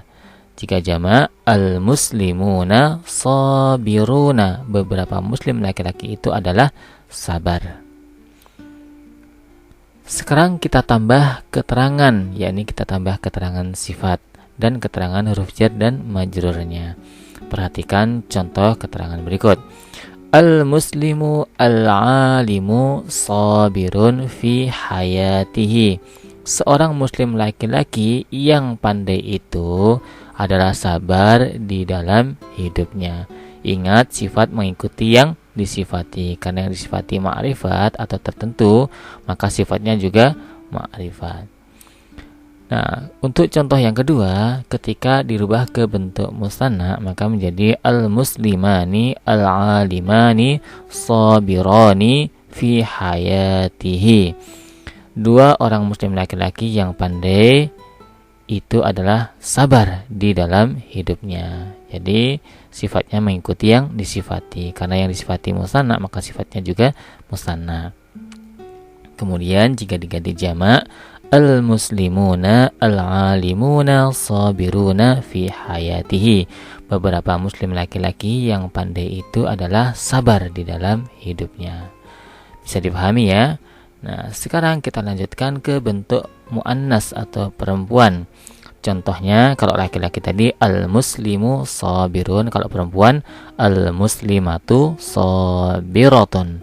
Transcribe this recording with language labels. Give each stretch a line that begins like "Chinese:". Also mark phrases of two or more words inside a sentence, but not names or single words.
Indonesian: Jika jamak
Arabic: المسلمون صابرون,
Indonesian: beberapa muslim laki-laki itu adalah sabar. Sekarang kita tambah keterangan, yakni kita tambah keterangan sifat dan keterangan huruf jar dan majrurnya. Perhatikan contoh keterangan berikut.
Arabic: المسلم العالم صابر في حياته.
Indonesian: Seorang muslim laki-laki yang pandai itu adalah sabar di dalam hidupnya. Ingat, sifat mengikuti yang disifati. Karena yang disifati ma'rifat atau tertentu, maka sifatnya juga ma'rifat. Nah, untuk contoh yang kedua, ketika dirubah ke bentuk musanna, maka menjadi
Arabic: المسلمان العالمان صابران في حياته.
Indonesian: Dua orang muslim laki-laki yang pandai itu adalah sabar di dalam hidupnya. Jadi sifatnya mengikuti yang disifati. Karena yang disifati musanna, maka sifatnya juga musanna. Kemudian jika diganti jamak,
Arabic: المسلمون العالمون صابرون في حياته.
Indonesian: Beberapa muslim laki-laki yang pandai itu adalah sabar di dalam hidupnya. Bisa dipahami ya? Nah, sekarang kita lanjutkan ke bentuk muannas atau perempuan. Contohnya, kalau laki-laki tadi
Arabic: المسلم صابر,
Indonesian: kalau perempuan
Arabic: المسلمة صابرة.